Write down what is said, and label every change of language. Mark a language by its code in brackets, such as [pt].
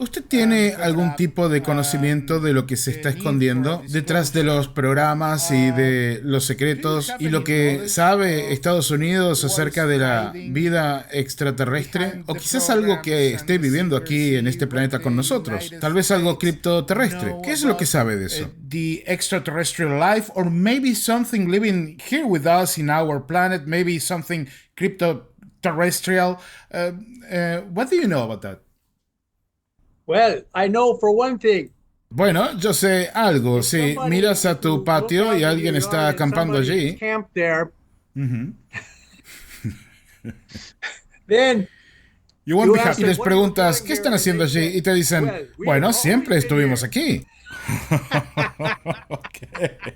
[es] ¿Usted tiene algún tipo de conocimiento de lo que se está escondiendo detrás de los programas y de los secretos y lo que sabe Estados Unidos acerca de la vida extraterrestre? O quizás algo que esté viviendo aquí en este planeta con nosotros. Tal vez algo criptoterrestre. ¿Qué es lo que sabe de eso? [en] The extraterrestrial life, or maybe something living here with us in our planet, maybe something crypto-terrestrial. What do you know about that? Well, I know for one thing. [es] Bueno, yo sé algo. Si miras a tu patio y alguien está acampando allí. [en] Then you won't be happy. [es] Y les preguntas, ¿qué están haciendo allí? Y te dicen, bueno, siempre estuvimos aquí. Okay.